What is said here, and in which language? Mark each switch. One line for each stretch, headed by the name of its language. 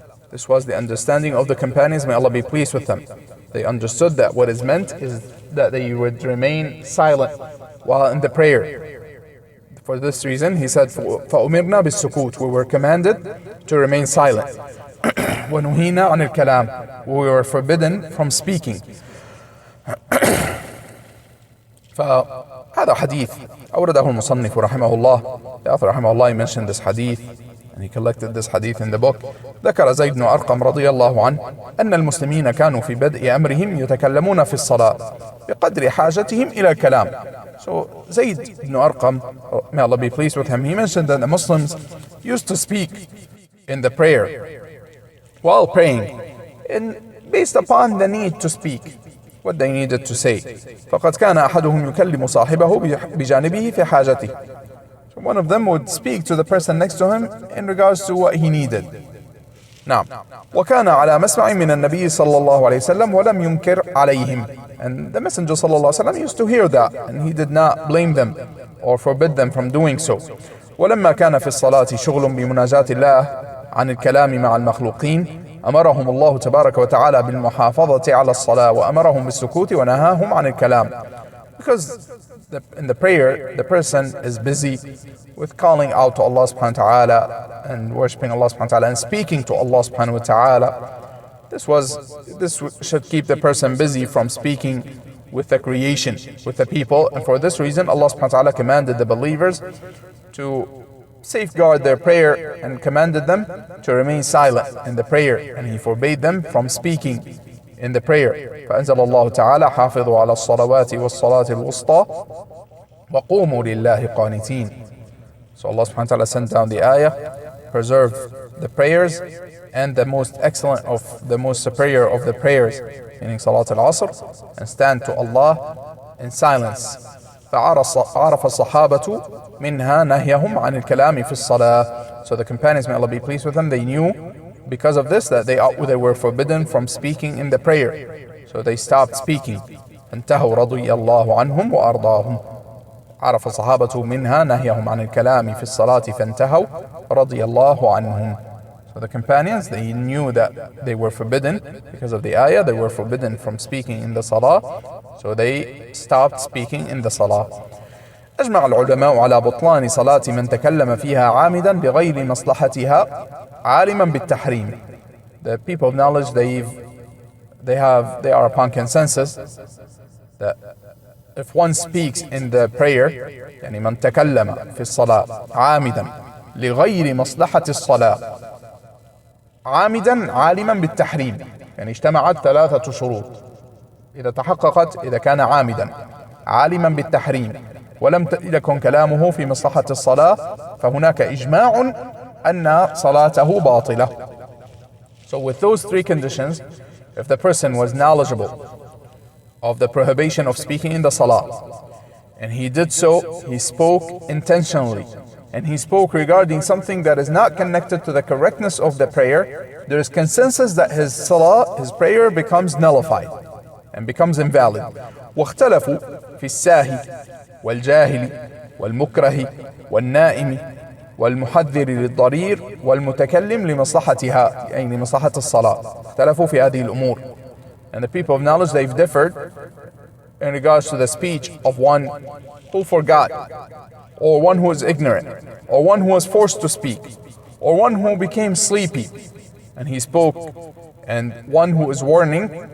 English: This was the understanding of the companions, may Allah be pleased with them. They understood that what is meant is that they would remain silent while in the prayer. For this reason, he said,
Arabic: فَأُمِرْنَا بِالسُّكُوتِ,
English: we were commanded to remain silent.
Arabic: ونهينا عن الكلام.
English: We were forbidden from speaking.
Arabic: فهذا حديث أورده المصنف رحمه الله.
English: The author رحمه الله mentioned this hadith and he collected this hadith in the book.
Arabic: ذكر زيد بن أرقم رضي الله عنه أن المسلمين كانوا في بدء أمرهم يتكلمون في الصلاة بقدر حاجتهم إلى الكلام.
English: So Zayd ibn Arqam, may Allah be pleased with him, he mentioned that the Muslims used to speak in the prayer while praying and based upon the need to speak, what they needed to say.
Arabic: فقد كان أحدهم يكلم صاحبه بجانبه في حاجته.
English: So one of them would speak to the person next to him in regards to what he needed.
Arabic: نعم. وكان على مسمع من النبي صلى الله عليه وسلم ولم ينكر عليهم.
English: And the Messenger صلى الله عليه وسلم used to hear that and he did not blame them or forbid them from doing so.
Arabic: ولما كان في الصلاة شغل بمناجاة الله عن الكلام مع المخلوقين أمرهم الله تبارك وتعالى بالمحافظة على الصلاة وأمرهم بالسكوت ونهاهم عن الكلام.
English: Because in the prayer the person is busy with calling out to Allah subhanahu wa ta'ala and worshipping Allah subhanahu wa ta'ala and speaking to Allah subhanahu wa ta'ala. This should keep the person busy from speaking with the creation, with the people, and for this reason Allah subhanahu wa ta'ala commanded the believers to safeguard their prayer and commanded them to remain silent in the prayer, and He forbade them from speaking in the prayer.
Arabic: فأنزل الله تعالى حافظوا على الصلوات والصلاة الوسطى وقوموا لله قانتين.
English: So Allah subhanahu wa ta'ala sent down the ayah, preserve the prayers and the most excellent of the most superior of the prayers, meaning Salat al-Asr, and stand to Allah in silence.
Arabic: فعرف الصحابة منها نهيهم عن الكلام في الصلاة.
English: So the companions, may Allah be pleased with them, they knew because of this that they were forbidden from speaking in the prayer. So they stopped speaking.
Arabic: انتهوا رضي الله عنهم وأرضاهم. عرف الصحابة منها نهيهم عن الكلام في الصلاة فانتهوا رضي الله عنهم.
English: So the companions, they knew that they were forbidden because of the ayah, they were forbidden from speaking in the salah, so they stopped speaking in the salah.
Arabic: أجمع العلماء على بطلان صلاة من تكلم فيها عامدا بغير مصلحتها عالما بالتحريم.
English: The people of knowledge, they are upon consensus that if one speaks in the prayer,
Arabic: يعني من تكلم في الصلاة عامدا لغير مصلحة الصلاة عامدا عالما بالتحريم، يعني اجتمعت ثلاثة شروط إذا تحققت، إذا كان عامدا عالما بالتحريم ولم يكن كلامه في مصلحة الصلاة فهناك إجماع أن صلاته باطلة.
English: So with those three conditions, if the person was knowledgeable of the prohibition of speaking in the salah and he did so, he spoke intentionally, and he spoke regarding something that is not connected to the correctness of the prayer, there is consensus that his salah, his prayer becomes nullified and becomes invalid.
Arabic: واختلفوا في الساهي والجاهل والمكره والنائم والمحذر للضرير والمتكلم لمصلحتها، يعني لمصلحة الصلاة. اختلفوا في هذه الأمور.
English: And the people of knowledge, they've differed in regards to the speech of one who forgot, or one who is ignorant, or one who was forced to speak, or one who became sleepy and he spoke, and one who is warning,